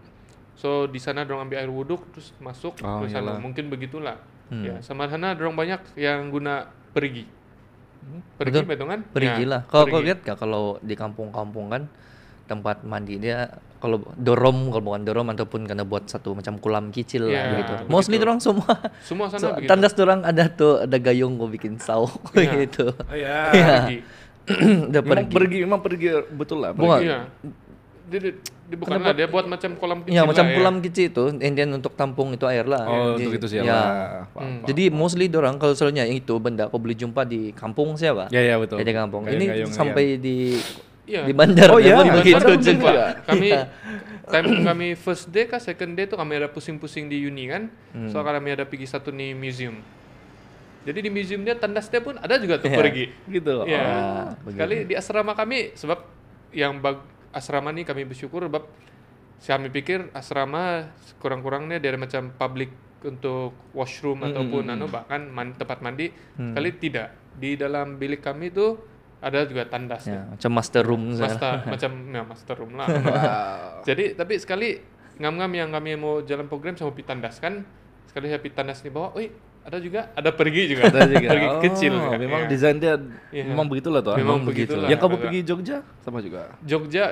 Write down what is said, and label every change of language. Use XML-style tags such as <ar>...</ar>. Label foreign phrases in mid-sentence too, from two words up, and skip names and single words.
<ms>So di sana dorong ambil air wuduk terus masuk ke sana. Mungkin begitulah. Ya, sama sana dorong banyak yang guna perigi. Perigi betul kan? Perigi lah. Kalau kau lihat gak kalau di kampung-kampung kan tempat mandi dia kalau bukan dorom ataupun karena buat satu macam kolam kecil lah gitu. Mostly dorong semua sana begitu. Tandas dorong ada tuh, ada gayung gue bikin sauk gitu. Perigi. Udah Memang pergi betul lah. Bukan. Iya. Dia bukan lah, dia buat macam kolam kecil. Ya, macam lah, kolam kecil itu, and untuk tampung itu air lah. Untuk itu sih ya. Jadi mostly dorang kalau soalnya yang itu benda kau boleh jumpa di kampung siapa? Ya betul. Di kampung. Gayung-gayung, Ini sampai di Iya. di bandar. Oh iya, begitu juga. Kami</ms> <en>first day</en> <ms>kah</ms> <en>second day</en> <ms>tuh kami ada pusing-pusing di uni kan. So kami ada pergi satu nih museum. Jadi di museum dia tandas dia pun ada juga tuh pergi. Gitu. Ya. Sekali di asrama kami, sebab yang asrama nih kami bersyukur sebab kami pikir asrama kurang-kurangnya dari macam public untuk washroom ataupun bahkan tempat mandi. Kali tidak. Di dalam bilik kami tuh ada juga tandas. Ya, macam</ms> <en>master room. Master room lah.</en> <ms>Jadi tapi sekali ngam-ngam yang kami mau jalan program sama pergi tandas kan. Sekali saya pergi tandas di bawah, ada pergi juga. Pergi kecil. Memang desain dia memang begitulah tuh. Memang begitulah. Yang kamu pergi Jogja sama juga. Jogja</ms>